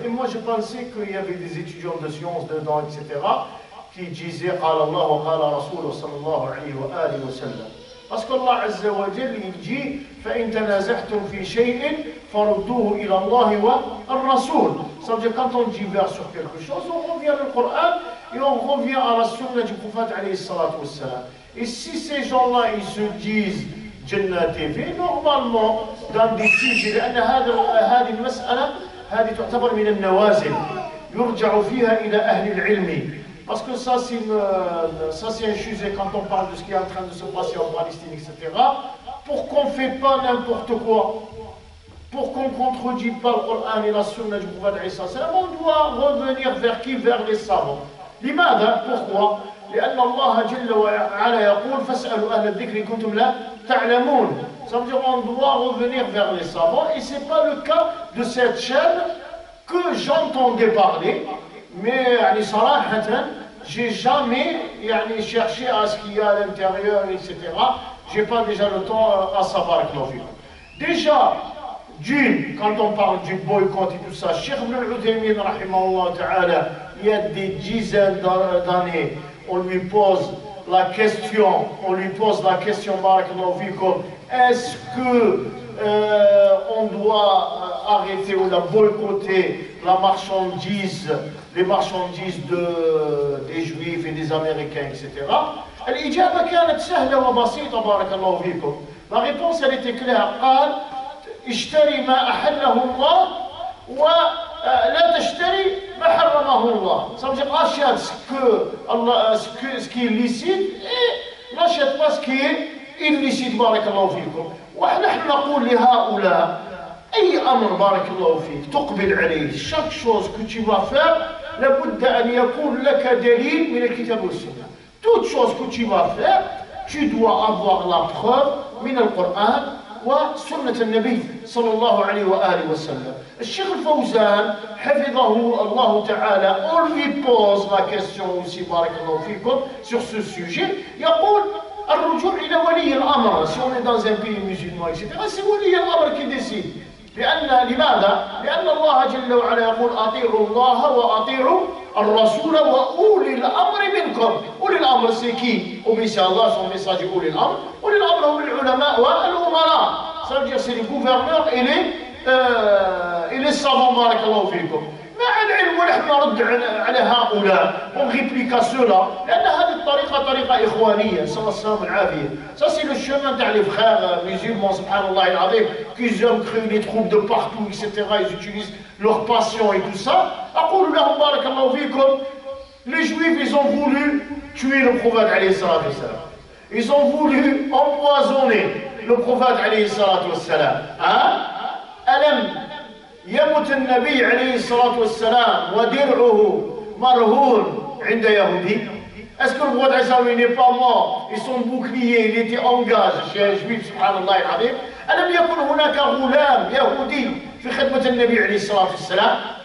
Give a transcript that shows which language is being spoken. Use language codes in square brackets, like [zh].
[fr] Et moi je pensais qu'il y avait des étudiants de sciences dedans, etc., qui disaient [ar] قال الله وقال رسوله صلى الله عليه وآله وسلم. [fr] Parce qu'Allah Azza wa Jal, il dit [ar] فإن تنازعتم في شيء فردوه إلى الله والرسول. [fr] Ça veut dire quand on diverge sur quelque chose, on revient au Coran et on revient à la sunna du prophète alayhi salatu wassalam. Et si ces gens-là ils se disent Jannah TV, normalement dans des sujets [ar] لأن هذه المسألة هذه تعتبر من النوازل يرجع فيها إلى أهل العلم. [fr] Parce que ça c'est un sujet quand on parle de ce qui est en train de se passer en Palestine, etc. Pour qu'on ne fait pas n'importe quoi, pour qu'on ne contredit pas le Coran et la sunna du prophète alayhi sallam, on doit revenir vers qui? Vers les savants. [ar] لماذا? [fr] Pourquoi? [ar] لأن الله جل وعلا يقول فاسألوا أهل الذكر إن كنتم لا تعلمون. [fr] Ça veut dire qu'on doit revenir vers les savants, et ce n'est pas le cas de cette chaîne que j'entendais parler, mais j'ai jamais cherché à ce qu'il y a à l'intérieur, etc. Je n'ai pas déjà le temps à savoir. Déjà, quand on parle du boycott et tout ça, Cheikh Ibn al-Uthaymin, rahimahullah ta'ala, il y a des dizaines d'années, on lui pose la question, barakallahu fikum, est-ce que on doit arrêter ou la boycotter les marchandises des Juifs et des Américains, etc. [ar] الإجابة كانت سهلة وبسيطة بارك الله فيكم. [fr] La réponse elle était claire. [ar] قال اشتري ما أحله الله ولا تشتري ما حرمه الله. [fr] Ça veut dire achète ce qui est licite et n'achète pas ce qui est illicite بارك الله فيكم. [ar] ونحن نقول لهؤلاء أي أمر بارك الله فيك تقبل عليه. [fr] Chaque chose que tu vas faire [ar] لابد أن يكون لك دليل من الكتاب والسنة. [fr] Toute chose que tu vas faire, tu dois avoir la preuve [ar] من القرآن وسنة النبي صلى الله عليه وآله وسلم. الشيخ الفوزان حفظه الله تعالى, [fr] on lui pose la question aussi بارك الله فيكم sur ce sujet. [ar] يقول الرجوع إلى ولي الأمر. [fr] Si on est dans un pays musulman, etc., c'est ولي الأمر qui décide. [ar] لماذا؟ لأن الله جل وعلا يقول أطيعوا الله وأطيعوا الرسول وأولي الأمر منكم. أولي الأمر [fr] c'est qui? Obéissez à Allah, son message [ar] أولي الأمر. أولي الأمر هم العلماء والأمراء. [fr] ça veut dire c'est les gouverneurs et les savants, barakallahu fikum. [ar] مع العلم ونحن نرد على هؤلاء [fr] on réplique à ceux-là [ar] لأن هذه الطريقة طريقة إخوانية صلى الله عليه وسلم العافية. [fr] Ça c'est le chemin تاع les frères musulmans [ar] سبحان الله العظيم [fr] qui aiment créer des troupes de partout etc. Ils utilisent leur passion et tout ça. [ar] أقول لهم بارك الله فيكم [fr] les juifs ils ont voulu tuer le prophète عليه الصلاة والسلام. Ils ont voulu empoisonner le prophète عليه الصلاة والسلام. [ar] ألم يمت النبي عليه الصلاة والسلام ودرعه مرهون عند يهودي. [fr] Est-ce que le prophète Isa n'est pas mort et son bouclier il était en gage chez un juif [ar] سبحان الله العظيم. ألم يكن هناك غلام يهودي في خدمة النبي عليه الصلاة والسلام.